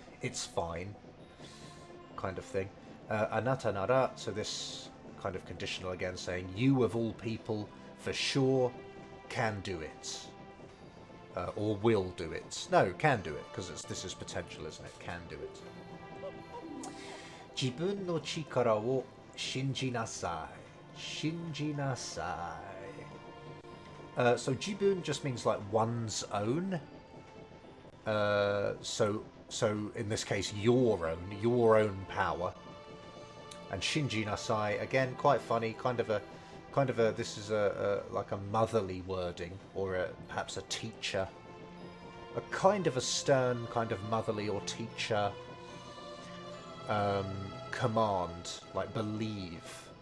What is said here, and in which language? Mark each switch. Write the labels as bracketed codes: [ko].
[en] It's fine, kind of thing. [ja] Anata nara. [en] So this kind of conditional again, saying you of all people for sure can do it, or will do it. No, can do it, because this is potential, isn't it? Can do it. [ja] 自分の力を信じなさい。信じなさい。 [en] So 自分 just means like one's own. So in this case, your own power. And [ja] shinji nasai, [en] again, quite funny, kind of a this is like a motherly wording, or perhaps a teacher, a kind of a stern kind of motherly or teacher command, like believe.